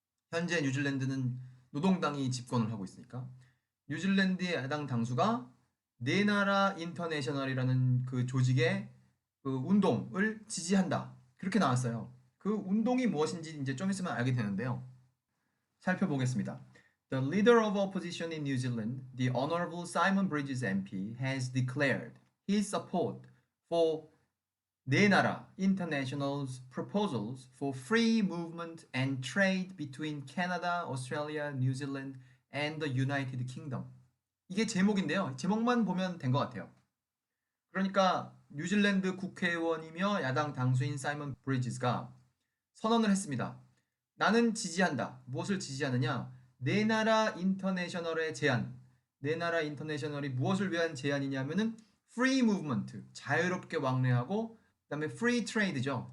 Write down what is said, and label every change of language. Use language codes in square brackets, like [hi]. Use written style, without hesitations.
[ko] 현재 뉴질랜드는 노동당이 집권을 하고 있으니까 뉴질랜드의 야당 당수가 네 나라 인터내셔널이라는 그 조직의 그 운동을 지지한다. 그렇게 나왔어요. 그 운동이 무엇인지 이제 좀 있으면 알게 되는데요. 살펴보겠습니다. [en] The leader of opposition in New Zealand, the Honorable Simon Bridges MP, has declared his support for 네 나라 International's proposals for free movement and trade between Canada, Australia, New Zealand and the United Kingdom. [ko] 이게 제목인데요. 제목만 보면 된 것 같아요. 그러니까 뉴질랜드 국회의원이며 야당 당수인 사이먼 브리지스가 선언을 했습니다. 나는 지지한다. 무엇을 지지하느냐? 네 나라 인터내셔널의 제안. 네 나라 인터내셔널이 무엇을 위한 제안이냐면은 [en] free movement, [ko] 자유롭게 왕래하고 그다음에 [en] free trade [ko] 죠.